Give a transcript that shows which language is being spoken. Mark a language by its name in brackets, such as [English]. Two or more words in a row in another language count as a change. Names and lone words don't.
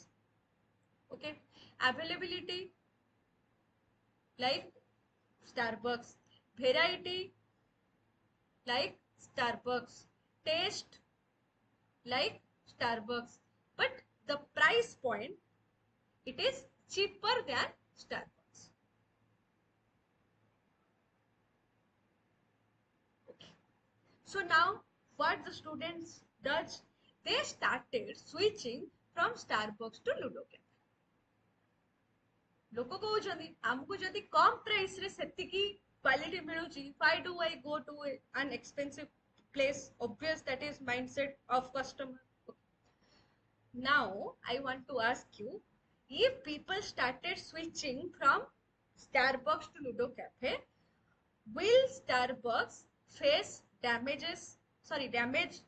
[English] Okay, availability like Starbucks, variety like Starbucks, taste like Starbucks, but the price point, it is cheaper than Starbucks. Okay. So now what the students does, they started switching from Starbucks to Ludo Cafe. [Odia] ଲୋକ କହୁଛନ୍ତି ହମକୁ ଯଦି କମ ପ୍ରାଇସ ରେ ସେତିକି କ୍ୱାଲିଟି ମିଳୁଛି, [English] why do I go to an expensive place? Obvious, that is mindset of customer. Now I want to ask you, if people started switching from Starbucks to Ludo Cafe, will Starbucks face damage?